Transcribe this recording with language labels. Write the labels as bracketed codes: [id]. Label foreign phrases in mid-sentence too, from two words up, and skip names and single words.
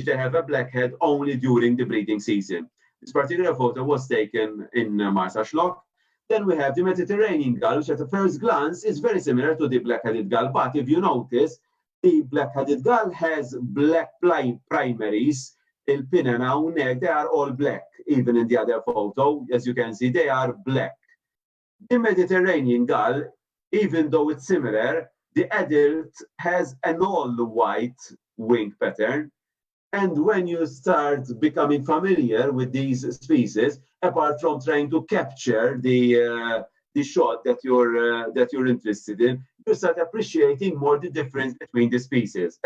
[en] They have a black head only during the breeding season. This particular photo was taken in Marsaxlokk. Then we have the Mediterranean gull, which at the first glance is very similar to the black-headed gull, but if you notice, the black-headed gull has black primaries. [mt] Il-pinna hawnhekk, [en] they are all black, even in the other photo. As you can see, they are black. The Mediterranean gull, even though it's similar, the adult has an all-white wing pattern. And when you start becoming familiar with these species, apart from trying to capture the shot that you're interested in, you start appreciating more the difference between the species.